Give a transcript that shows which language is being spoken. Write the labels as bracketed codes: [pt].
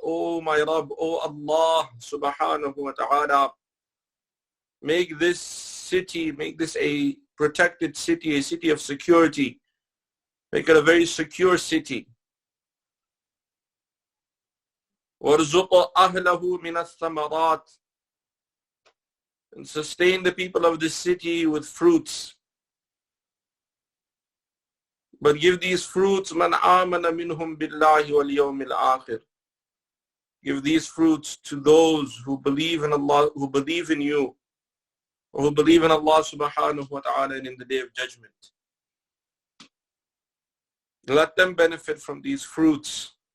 [en] Oh my Rabb, oh Allah subhanahu wa ta'ala, make this city, make this a protected city, a city of security. Make it a very secure city. [ar] وَارْزُقْ أَهْلَهُ مِنَ الثَّمَرَاتِ, [en] and sustain the people of this city with fruits. But give these fruits, [ar] مَنْ آمَنَ مِنْهُمْ بِاللَّهِ وَالْيَوْمِ الْآخِرِ. [en] Give these fruits to those who believe in Allah, who believe in you, or who believe in Allah subhanahu wa ta'ala and in the day of judgment. Let them benefit from these fruits.